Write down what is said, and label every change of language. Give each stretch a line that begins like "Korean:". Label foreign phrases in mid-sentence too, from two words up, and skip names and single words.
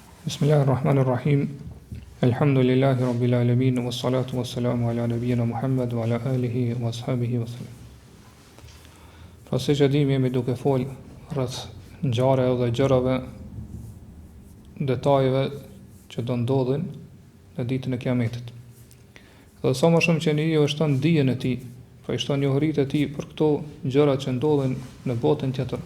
Arabic: بسم الله الرحمن الرحيم الحمد لله رب العالمين والصلاة والسلام على نبينا محمد وعلى آله وأصحابه وسلم.
Albanian: Pra si që dim jemi duke fol rreth ngjarjeve dhe gjërave, detajeve që do ndodhin në ditën e Kiametit. Dhe sa më shumë që njeriu e shton dijen e tij, pra i shton njohuritë e tij për këto gjëra që ndodhin në botën tjetër.